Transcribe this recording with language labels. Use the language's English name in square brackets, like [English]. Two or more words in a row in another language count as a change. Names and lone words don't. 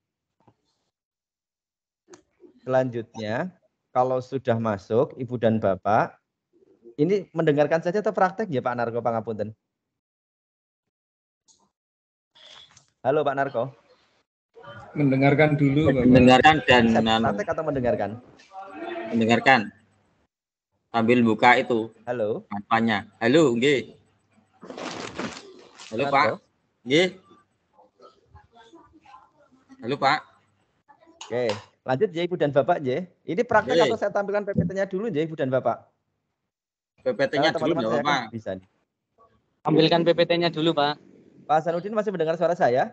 [Indonesian] Selanjutnya, kalau sudah masuk Ibu dan Bapak, ini mendengarkan saja atau praktek ya Pak Narko pangapunten? Halo Pak Narko. Mendengarkan dulu, Bapak. Mendengarkan dan Praktek atau mendengarkan? mendengarkan sambil buka itu Halo. apanya. Halo, nggih. Halo, Pak. Nggih. Halo, Pak. Oke, lanjut ya Ibu dan Bapak ya. Ini praktek Nggih. atau saya tampilkan PPT-nya dulu ya Ibu dan Bapak? PPT-nya dulu Teman-teman enggak saya apa-apa. kan bisa nih. Ambilkan PPT-nya dulu, Pak. Pak Hasanuddin masih mendengar suara saya?